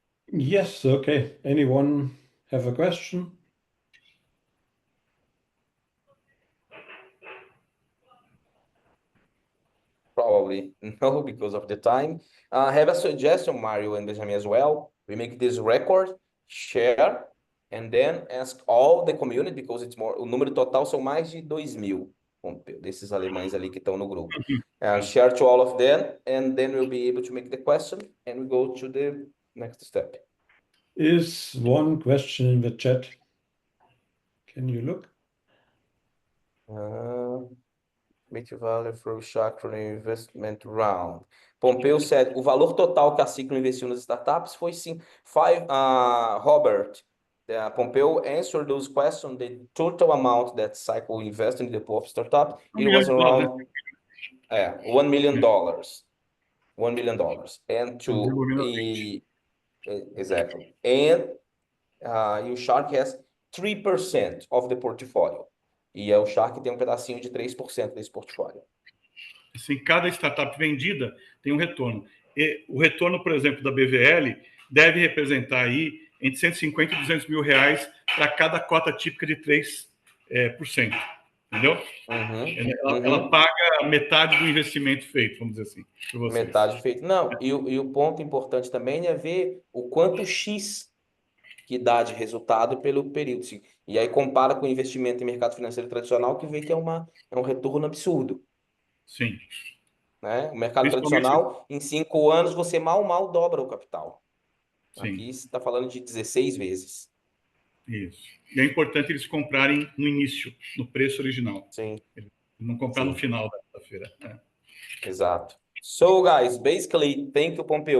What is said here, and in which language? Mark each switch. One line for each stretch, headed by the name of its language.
English: Yes, okay. Anyone have a question? Probably no, because of the time. I have a suggestion, Mario and Benjamin as well. We make this record, share, and then ask all the community, because it's more,
Portuguese: o número total são mais de 2.000 desses alemães ali que estão no grupo.
English: Share to all of them, and then we'll be able to make the question, and we go to the next step. Is one question in the chat. Can you look? Value for Chakra Investment Round. Pompeu said,
Portuguese: o valor total que a Ciclo investiu nas startups foi sim.
English: Robert, Pompeu answered those questions. The total amount that Cycle invested in the Pop startup, it was around $1 million. $1 million. And exactly. And Shark has 3% of the portfolio.
Portuguese: E o Shark tem pedacinho de 3% desse portfólio. Assim, cada startup vendida tem um retorno. E o retorno, por exemplo, da BVL deve representar aí entre 150 e 200 mil reais para cada cota típica de 3%. Entendeu? Ela paga metade do investimento feito, vamos dizer assim, por vocês. Metade feito. Não, e o ponto importante também é ver o quanto X que dá de resultado pelo período. E aí compara com o investimento em mercado financeiro tradicional, que vê que é um retorno absurdo. Sim. Né? O mercado tradicional, em 5 anos, você mal dobra o capital. Sim. Aqui você está falando de 16 vezes. Isso. E é importante eles comprarem no início, no preço original. Sim. Não comprar no final da feira. Exato.
English: So, guys, basically, thank you, Pompeu.